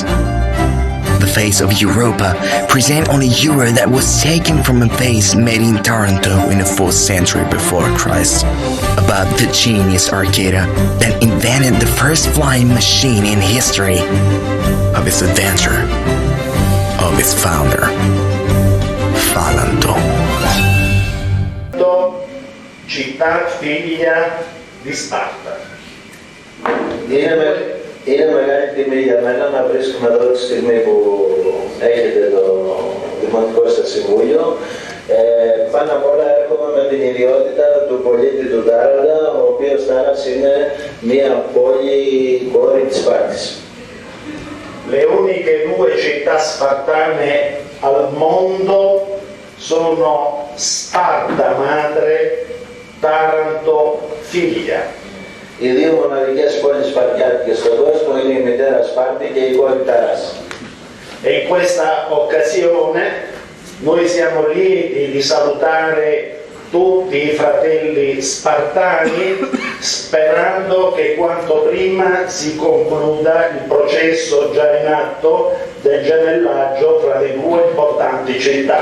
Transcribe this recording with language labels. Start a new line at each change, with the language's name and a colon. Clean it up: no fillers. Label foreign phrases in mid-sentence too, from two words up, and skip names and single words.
English: The face of Europa present on a euro that was taken from a vase made in Taranto in the 4th century before Christ. About the genius Arcada that invented the first flying machine in history, of its adventure, of its founder, Phalanto.
Italian: Città figlia di Σπάρτα.
Greek: Είναι μεγάλη τιμή για μένα να βρίσκομαι εδώ τη στιγμή που έχετε το Δημοτικό σας Συμβούλιο. Πάνω απ' όλα έρχομαι με την ιδιότητα του πολίτη του Τάραντα, ο οποίος Τάρας είναι μια πόλη κόρη της Σπάρτης.
Italian: Le uniche due città spartane al mondo sono Sparta madre, Taranto figlia.
Greek: Οι δύο μοναδικές πόλεις σπαρτιάτικες στον κόσμο είναι η μητέρα Σπάρτη και η κόρη Τάρας.
Italian: E in questa occasione noi siamo lieti di salutare tutti i fratelli spartani sperando che quanto prima si concluda il processo già in atto del gemellaggio fra le due importanti città.